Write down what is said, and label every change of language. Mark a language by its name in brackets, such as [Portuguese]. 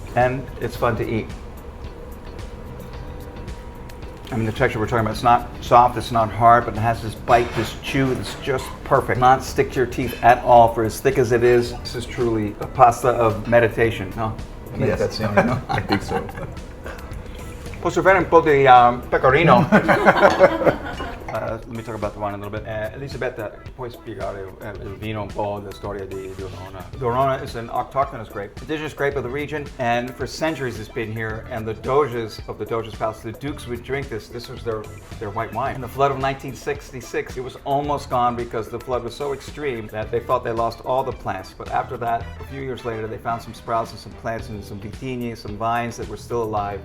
[English] And it's fun to eat. I mean, the texture we're talking about, it's not soft, it's not hard, but it has this bite, this chew, that's just perfect. Not stick to your teeth at all for as thick as it is. This is truly a pasta of meditation, no? Yes, I think so. [Italian] Posso fare un po' di pecorino? [English] let me talk about the wine a little bit. [Italian] Elisabetta, puoi spiegare il vino un po' la storia di Dorona? [English] Dorona is an autochthonous grape, indigenous grape of the region, and for centuries it's been here, and the Doges of the Doge's Palace, the dukes would drink this. This was their white wine. In the flood of 1966, it was almost gone because the flood was so extreme that they thought they lost all the plants. But after that, a few years later, they found some sprouts and some plants and some vitigni, some vines that were still alive.